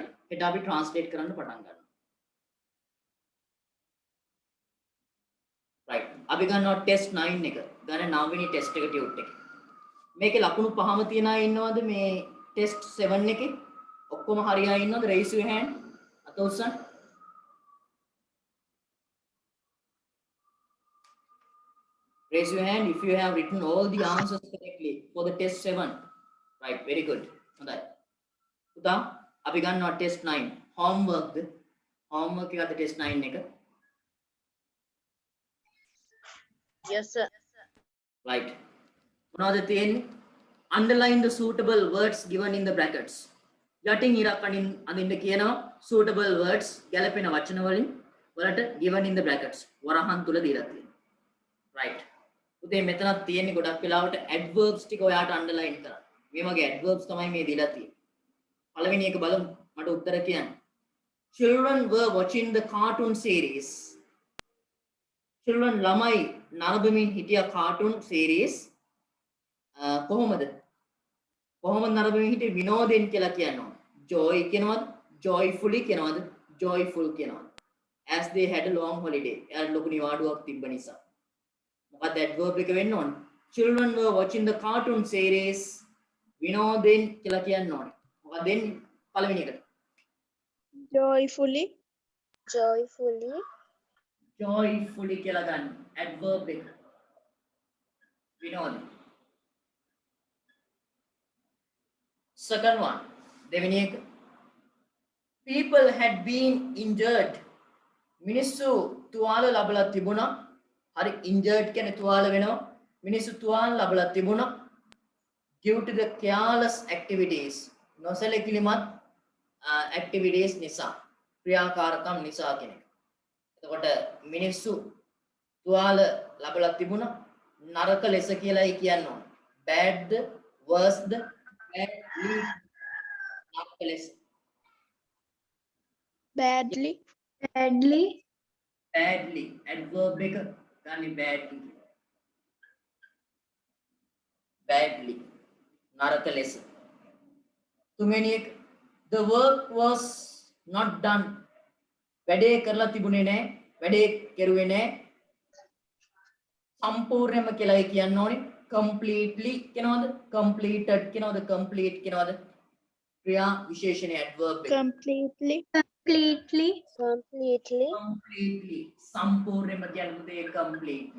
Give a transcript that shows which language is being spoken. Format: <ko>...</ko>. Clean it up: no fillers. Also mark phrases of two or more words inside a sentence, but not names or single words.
<si>හෙට අපි translate කරන්න පටන් ගන්නවා. right අපි ගන්නවා test 9 එක. ගන්න 9 වෙනි test එක tute එක. මේකේ ලකුණු පහම තියන අය ඉන්නවද මේ test 7 එකේ? ඔක්කොම හරි අය ඉන්නවද?</si> <en>raise your hand.</en> <si>අත උස්සන්න.</si> <en>Raise your hand if you have written all the answers correctly for the test 7. Right, very good.</en> <si>හොඳයි. පුතා අපි ගන්නවා test 9. homework එක අද test 9 එක.</si> <en>Yes, sir.</en> <si>Right. මොනවද තියෙන්නේ?</si> <en>Underline the suitable words given in the brackets.</en> <si>යටින් ඉරක් අඳින්න කියනවා</si> <en>suitable words</en> <si>ගැලපෙන වචන වලට</si> <en>given in the brackets.</en> <si>වරහන් තුල දීලා තියෙනවා. right. උදේ මෙතනක් තියෙන්නේ ගොඩක් වෙලාවට adverbs ටික ඔයාට underline කරන්න. මේ වගේ adverbs තමයි මේ දීලා තියෙන්නේ. පළවෙනි එක බලමු. මට උත්තර කියන්න.</si> <en>Children were watching the cartoon series.</en> <si>Children ළමයි නරඹමින් හිටිය</si> <en>cartoon series</en> <si>කොහොමද නරඹමින් හිටියේ විනෝදෙන් කියලා කියනවා. joy කියනවද? joyfully කියනවද? joyful කියනවද?</si> <en>as they had a long holiday.</en> <si>එයාට ලොකු නිවාඩුවක් තිබ්බ නිසා. මොකක්ද adverb එක වෙන්න ඕනේ?</si> <en>Children were watching the cartoon series.</en> <si>විනෝදෙන් කියලා කියන්න ඕනේ. මොකක්ද දෙන්නේ? පළවෙනි එකට.</si> <en>joyfully,</en> <si>joyfully කියලා ගන්න. adverb එක. විනෝද.</si> <en>second one.</en> <si>දෙවෙනි එක.</si> <en>people had been injured.</en> <si>මිනිස්සු තුවාල ලබලා තිබුණා. හරි injured කියන්නේ තුවාල වෙනවා. මිනිස්සු තුවාල ලබලා තිබුණා.</si> <en>due to the careless activities.</en> <si>නොසැලකිලිමත් activities නිසා. ක්‍රියාකාරකම් නිසා කියන එක. එතකොට මිනිස්සු තුවාල ලබලා තිබුණා. නරක ලෙස කියලායි කියන්න ඕන.</si> <en>bad worse badly</en> <si>නරක ලෙස.</si> <en>badly,</en> <si>adverb එක ගන්නේ badly. badly නරක ලෙස. තුන්වෙනි එක</si> <en>the work was not done.</en> <si>වැඩේ කරලා තිබුණේ නැහැ. වැඩේ කෙරුවේ නැහැ. සම්පූර්ණයෙන්ම කියලායි කියන්න ඕනේ. completely කියනවද? completed කියනවද? complete කියනවද? ක්‍රියා විශේෂණ adverb එක.</si> <en>completely,</en> <si>completely සම්පූර්ණයෙන්ම කියන්නේ පුතේ completely.</si>